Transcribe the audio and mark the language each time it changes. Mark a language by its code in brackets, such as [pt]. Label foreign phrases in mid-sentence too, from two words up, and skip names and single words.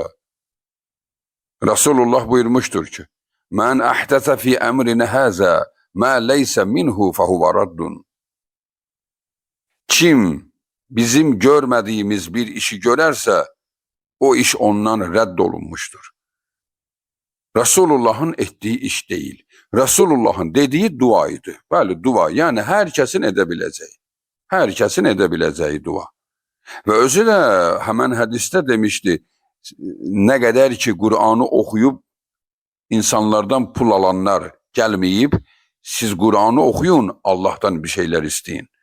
[az] Rasulullah buyurmuşdur ki, [ar] من أحدث في أمرنا هذا ما ليس منه فهو رد. [az] Kim bizim görmədiyimiz bir işi görərsə, o iş ondan rədd olunmuşdur. [tr] Resulullah'ın ettiği iş değil. Resulullah'ın dediği dua idi. [az] Bəli, dua. [tr] Yani herkesin edebileceği. Herkesin edebileceği dua. Ve özü de hemen hadiste demişti, ne kadar ki Kur'an'ı okuyup insanlardan pul alanlar gelmeyip, siz Kur'an'ı okuyun, Allah'tan bir şeyler isteyin.